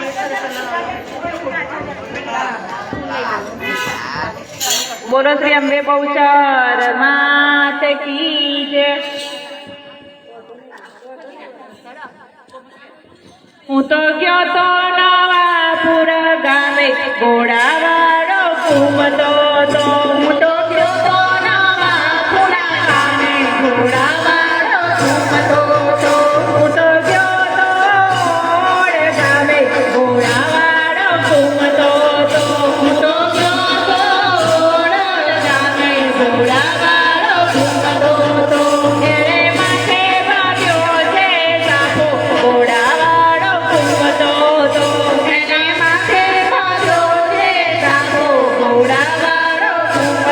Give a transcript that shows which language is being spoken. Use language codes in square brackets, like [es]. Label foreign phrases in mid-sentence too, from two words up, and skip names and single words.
[hi] बोलो श्री अंबे बहुचर मात की जय। [gu] હું તો ગયો તો નવાપુર ગામે ઘોડાવાળો ઘૂમતો તો। હું તો ગયો તો નવાપુર ગામે ઘોડાવાળો ઘૂમતો તો। હું તો ગયો તો ઓડ ગામે ઘોડાવાળો ઘૂમતો તો। હું તો ગયો તો ઓડ ગામે ઘોડાવાળો ઘૂમતો તો। એણે માથે ભાગ્યો છે સાપો ઘોડાવાળો ઘૂમતો તો। એણે માથે ભાગ્યો છે સાપો ઘોડાવાળો